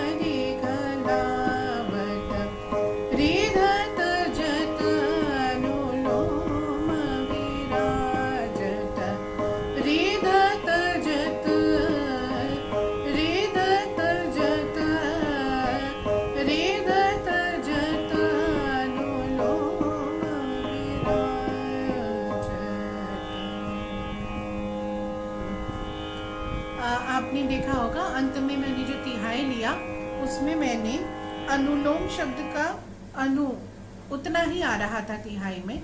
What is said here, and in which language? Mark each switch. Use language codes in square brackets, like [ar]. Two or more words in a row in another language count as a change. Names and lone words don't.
[hi] दिखलावत, हृदत जत अनुलोम विराजत, हृदत जत, हृदत जत, हृदत जत अनुलोम विराजत। आपने देखा होगा अंत में मैंने जो तिहाई लिया उसमें मैंने अनुलोम शब्द का अनु उतना ही आ रहा था तिहाई में।